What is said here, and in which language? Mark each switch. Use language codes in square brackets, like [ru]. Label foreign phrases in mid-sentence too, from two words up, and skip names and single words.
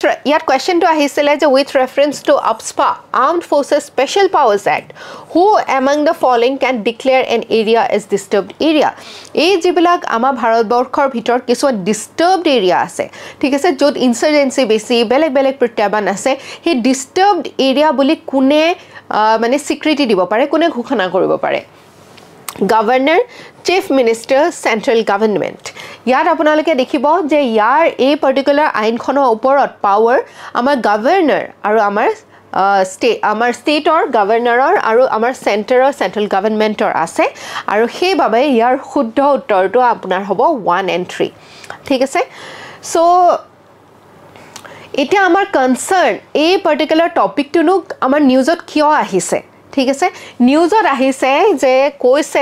[as] ইয়াত কোৱেশ্চনটো আহিছিলে যে [en] with reference to AFSPA Armed Forces Special Powers Act who among the following can declare an area as disturbed area [as] এই যিবিলাক আমাৰ ভাৰতবৰ্ষৰ ভিতৰত কিছু [en] disturbed area [as] আছে ঠিক আছে য'ত ইনসাৰ্জেন্সি বেছি বেলেগ বেলেগ প্ৰত্যাহ্বান আছে সেই [en] disturbed area [as] বুলি কোনে মানে স্বীকৃতি দিব পাৰে কোনে ঘোষণা কৰিব পাৰে [en] Governor, Chief Minister, Central Government. [as] ইয়াত আপোনালোকে দেখিব যে ইয়াৰ এই পাৰ্টিকুলাৰ আইনখনৰ ওপৰত পাৱাৰ আমাৰ গভৰ্ণৰ আৰু আমাৰ ষ্টেটৰ গভৰ্ণৰৰ আৰু আমাৰ [en] central government [as] আছে আৰু সেইবাবে ইয়াৰ শুদ্ধ উত্তৰটো আপোনাৰ হ'ব [en] 1 and 3 [as] ঠিক আছে সো এটা আমাৰ কনসাৰ্ন এই [en] particular topic [as] আমাৰ নিউজত কিয় আহিছে ঠিক আছে নিউজত আহিছে যে কৈছে